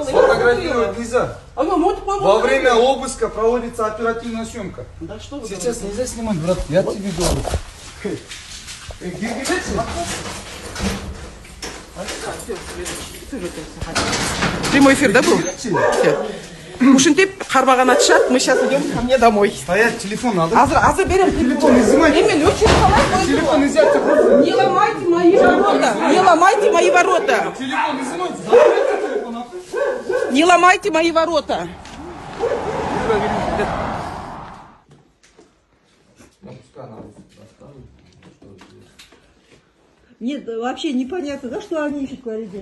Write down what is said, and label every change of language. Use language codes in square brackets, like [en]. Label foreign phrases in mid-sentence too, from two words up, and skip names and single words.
[ru] Сфотографировать нельзя. Во Во время обыска проводится оперативная съемка. Да что вы Сейчас нельзя снимать, брат. Я тебе говорю. Прямой эфир, да, был? [ky] Ушинтип, карбаган атышат, [ru] мы сейчас идем ко мне домой. Стоять, телефон надо. [ky] Азыр берем телефон. [ru] Телефон изъятие просто. Не ломайте мои ворота. Не ломайте мои ворота. Телефон изымайте. Заберите телефон. Не ломайте мои ворота. Нет, вообще непонятно, да, что они ищут в Флориде?